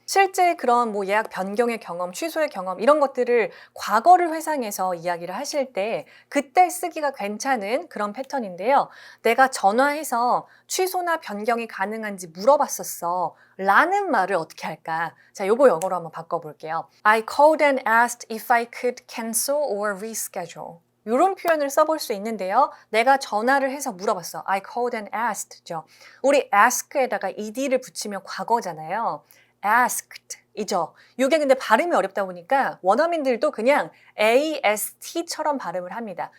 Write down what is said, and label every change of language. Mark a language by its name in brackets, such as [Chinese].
[Korean] 실제 그런 뭐 예약 변경의 경험, 취소의 경험 이런 것들을 과거를 회상해서 이야기를 하실 때 그 그때 쓰기가 괜찮은 그런 패턴인데요. 내가 전화해서 취소나 변경이 가능한지 물어봤었어. 라는 말을 어떻게 할까? 자, 요거 영어로 한번 바꿔볼게요. [English] I called and asked if I could cancel or reschedule. [Korean] 이런 표현을 써볼 수 있는데요. 내가 전화를 해서 물어봤어. [English] I called and asked죠. [Korean] 우리 ask에다가 ed를 붙이면 과거잖아요. asked 이죠. 이게 근데 발음이 어렵다 보니까 원어민들도 그냥 AST처럼 발음을 합니다.